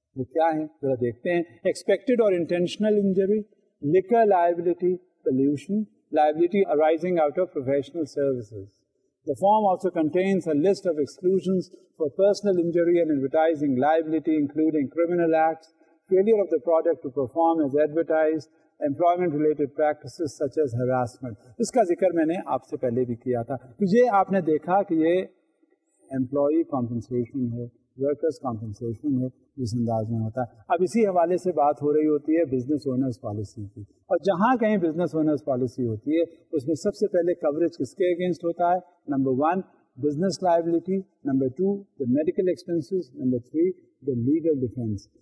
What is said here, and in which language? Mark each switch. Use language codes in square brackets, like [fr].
[ur] وہ کیا ہیں ذرا دیکھتے ہیں. [en] Expected اور intentional injury, liquor liability, pollution, liability arising out of professional services. The form also contains a list of exclusions for personal injury and advertising liability, including criminal acts, failure of the product to perform as advertised, employment-related practices such as harassment. [ur] اس کا ذکر میں نے آپ سے پہلے بھی کیا تھا. یہ آپ نے دیکھا کہ یہ امپلائی کمپنسیشن ہے، ورکرز کمپنسیشن ہے، جس انداز میں ہوتا ہے. اب اسی حوالے سے بات ہو رہی ہوتی ہے بزنس اونرز پالیسی کی، اور جہاں کہیں بزنس اونرز پالیسی ہوتی ہے اس میں سب سے پہلے کوریج کس کے اگینسٹ ہوتا ہے؟ Number 1 business liability, number 2 the medical expenses, number 3 the legal defence.